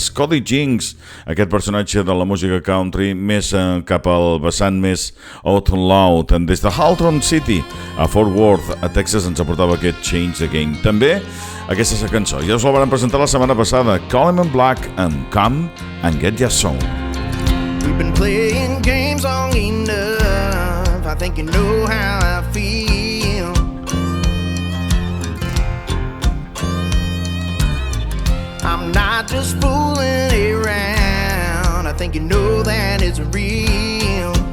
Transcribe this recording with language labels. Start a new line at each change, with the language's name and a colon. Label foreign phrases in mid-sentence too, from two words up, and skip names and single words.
Catalan: Cody Jinks, aquest personatge de la música country més cap al vessant més
English: out loud,
Catalan: des de Halton City a Fort Worth, a Texas, ens aportava aquest Change the Game. També aquesta és la cançó, ja us la van presentar la setmana passada, Coleton Black and Come and Get Ya Song.
English: We've been playing games long enough, I think you know how I feel. I'm not just fooling around, I think you know that it's real.